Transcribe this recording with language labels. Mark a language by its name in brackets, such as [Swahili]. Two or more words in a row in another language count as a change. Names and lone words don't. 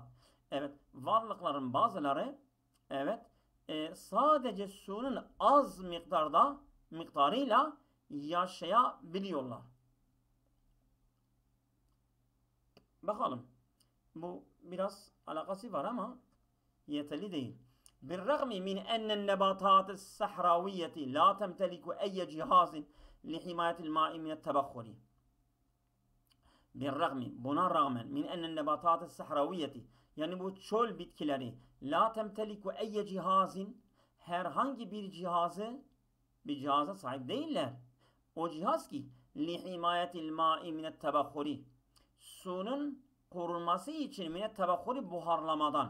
[Turkish] Evet, varlıkların bazıları evet sadece suyun az miktarıyla yaşayabiliyorlar. Bakalım. Bu biraz alakası var ama yeterli değil. [Arabic] بالرغم من أن النباتات الصحراوية لا تمتلك أي جهاز لحماية الماء من التبخر. [Turkish] بالرغم buna rağmen [Arabic] من أن النباتات الصحراوية [Turkish] yani bu çöl bitkileri [Arabic] لا تمتلك أي جهاز [Turkish] herhangi bir cihaza sahip değiller. O cihaz ki [Arabic] لحماية الماء من التبخر. [Turkish] Suyun korunması için [Arabic] من التبخر [Turkish] buharlamadan.